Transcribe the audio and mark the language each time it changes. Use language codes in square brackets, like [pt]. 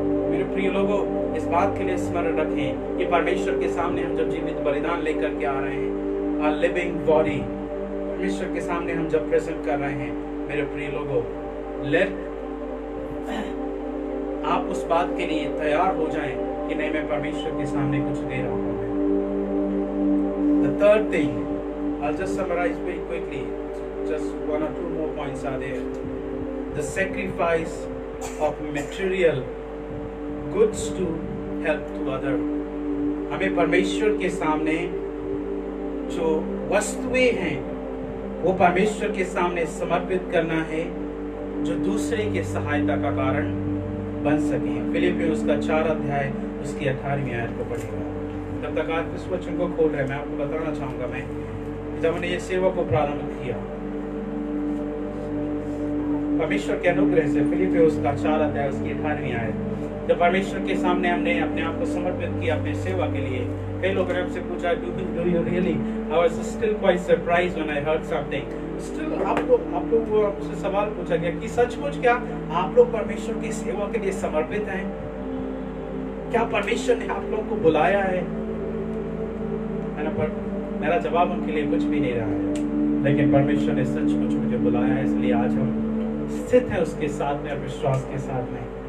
[hi] मेरे प्रिय लोगों, इस बात के लिए स्मरण रखें कि परमेश्वर के सामने हम जब जीवित बलिदान लेकर के आ रहे हैं, [en] a living body [hi] परमेश्वर के सामने हम जब प्रेजेंट कर रहे हैं, मेरे प्रिय लोगों, लेट आप उस बात के लिए तैयार हो जाएं कि नहीं, मैं परमेश्वर के सामने कुछ दे रहा हूं। [en] The third thing, I'll just summarize very quickly. Just 1 or 2 more points are there. The sacrifice of material goods to help to other. [hi] हमें परमेश्वर के सामने जो वस्तुएं हैं वो परमेश्वर के सामने समर्पित करना है, जो दूसरे के सहायता का कारण बन सके। फिलिपियों उसका 4 अध्याय उसकी 18वीं आयत को पढ़ेगा। तब तक आप इस वचन को खोल रहे हैं, मैं आपको बताना चाहूंगा, मैं जब मैंने ये सेवा को प्रारंभ किया परमेश्वर के अनुग्रह से, फिलिपियों उसका 4 अध्याय उसकी 18वीं आयत, जब परमेश्वर के सामने हमने अपने आप को समर्पित किया अपने सेवा के लिए, कई लोगों ने हमसे पूछा, [en] do you really? I was still quite surprised when I heard something. [hi] Still आप लोग से सवाल पूछा गया कि सचमुच क्या आप लोग परमेश्वर की सेवा के लिए समर्पित हैं? क्या परमेश्वर ने आप लोगों को बुलाया है? पर मेरा जवाब उनके लिए कुछ भी नहीं रहा है, लेकिन परमेश्वर ने सचमुच मुझे बुलाया है, इसलिए आज हम स्थित हैं उसके साथ में और विश्वास के साथ में।